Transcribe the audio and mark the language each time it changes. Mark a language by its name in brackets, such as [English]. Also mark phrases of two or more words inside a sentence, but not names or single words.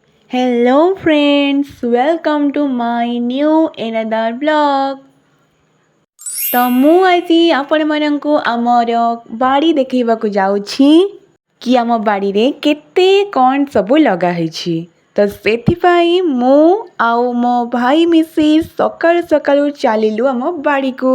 [English] Hello friends, welcome to my new another vlog. [Odia] ତ ମୁଁ ଆଜି ଆପଣମାନଙ୍କୁ ଆମର ବାଡ଼ି ଦେଖେଇବାକୁ ଯାଉଛି କି ଆମ ବାଡ଼ିରେ କେତେ କ'ଣ ସବୁ ଲଗା ହେଇଛି। ତ ସେଥିପାଇଁ ମୁଁ ଆଉ ମୋ ଭାଇ ମିଶି ସକାଳୁ ସକାଳୁ ଚାଲିଲୁ ଆମ ବାଡ଼ିକୁ।